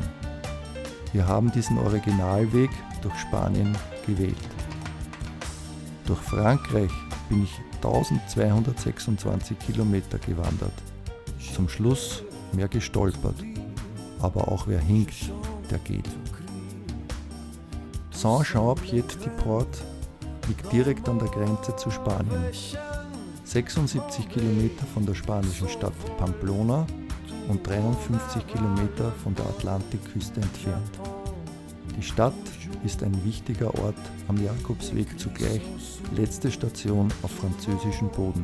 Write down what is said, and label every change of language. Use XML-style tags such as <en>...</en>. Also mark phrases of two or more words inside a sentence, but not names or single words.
<de>Wir haben diesen Originalweg durch Spanien gewählt. Durch Frankreich bin ich 1226 Kilometer gewandert. Zum Schluss mehr gestolpert, aber auch wer hinkt, der geht. Saint-Jean-Pied-de-Port liegt direkt an der Grenze zu Spanien. 76 Kilometer von der spanischen Stadt Pamplona und 53 Kilometer von der Atlantikküste entfernt. Die Stadt ist ein wichtiger Ort am Jakobsweg, zugleich letzte Station auf französischem Boden.</de>